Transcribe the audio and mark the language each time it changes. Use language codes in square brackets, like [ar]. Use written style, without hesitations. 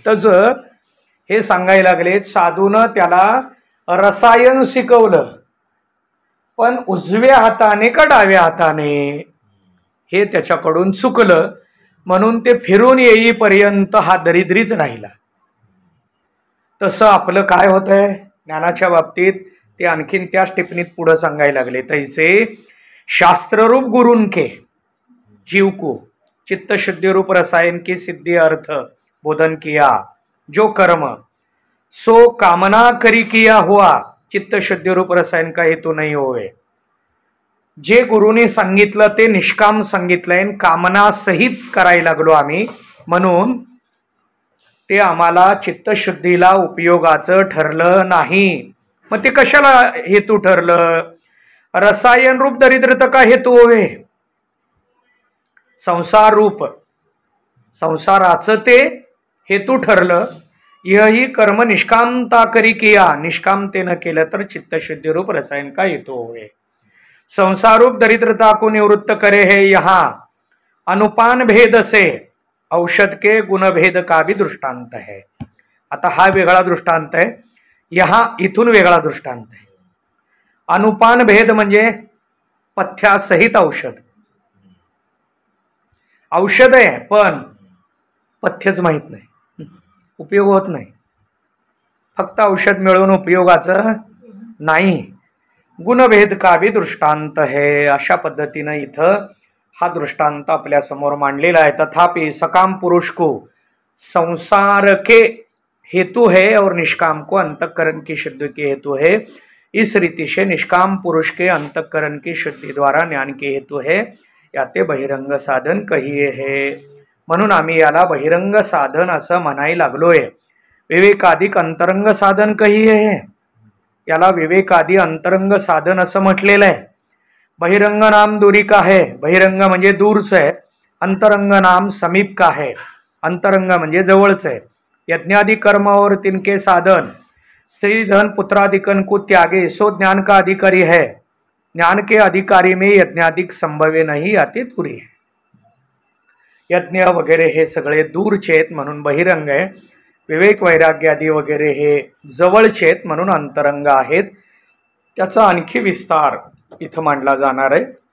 [mr] तसं हे सांगायला लागले साधूनं त्याला रसायन शिकवलं, पण उजव्या हाताने का डाव्या हाताने हे त्याच्याकडून चुकलं, म्हणून ते फिरून येईपर्यंत हा दरिद्रीच राहिला. तसं आपलं काय होतंय ज्ञानाच्या बाबतीत ते आणखीन त्याच टिप्पणीत पुढे सांगायला लागले. [hi] तैसे शास्त्ररूप गुरुंके जीव को चित्त शुद्धि रूप रसायन की सिद्धि अर्थ बोधन किया, जो कर्म सो कामना करी किया हुआ चित्त शुद्धि रूप रसायन का हेतू नहीं होवे. [mr] जे गुरुने सांगितलं ते निष्काम सांगितलंय, कामना सहित करायला लागलो आम्ही, म्हणून ते आम्हाला चित्तशुद्धीला उपयोगाचं ठरलं नाही. मग ते कशाला हेतू ठरलं? [hi] रसायन रूप दरिद्रता का हेतू होवे, [mr] संसार रूप संसाराचं ते हेतू ठरलं. [hi] यही कर्म निष्कामता करी किया, [mr] निष्कामतेनं केलं तर [hi] चित्तशुद्धि रूप रसायन का हेतु होवे. संसार रूप दरिद्रता को निवृत्त करे है यहाँ अनुपान भेद से औषध के गुणभेद का भी दृष्टांत है. [mr] आता हा वेगळा दृष्टांत आहे, यहाँ इथून वेगळा दृष्टांत आहे. अनुपान भेद म्हणजे पथ्यासहित औषध. औषध आहे पण पथ्यच माहित नाही, उपयोग होत नाही. फक्त औषध मिळवून उपयोगाचं नाही. [hi] गुणभेद का भी दृष्टांत है. [mr] अशा पद्धतीनं इथं हा दृष्टांत आपल्या समोर मांडलेला आहे. [hi] तथापि सकाम पुरुष को संसार के हेतु है और निष्काम को अंतःकरण की शुद्धि के हेतु है. इस रीति से निष्काम पुरुष के अंतःकरण की शुद्धि द्वारा ज्ञान के हेतु है. याते बहिरंग साधन कहिए है. [mr] म्हणून आम्ही याला बहिरंग साधन असं म्हणायला लागलोय. [hi] विवेकाधिक अंतरंग साधन कही है, [mr] याला विवेकादी अंतरंग साधन असं म्हटलेलं आहे. [hi] बहिरंग नाम दूरी का है, [mr] बहिरंग म्हणजे दूरचं आहे, [hi] अंतरंग नाम समीप का है, [mr] अंतरंग म्हणजे जवळचं आहे. [hi] यज्ञादि कर्म और तिनके साधन, स्त्री धन पुत्रादिकन को त्यागे, सो ज्ञान का अधिकारी है. ज्ञान के अधिकारी में यज्ञाधिक संभवे नहीं, अति दूरी है. [mr] यज्ञ वगैरे हे सगळे दूरचे आहेत म्हणून बहिरंग आहे. विवेक वैराग्यादी वगैरे हे जवळचे आहेत म्हणून अंतरंग आहेत. त्याचा आणखी विस्तार इथं मांडला जाणार आहे.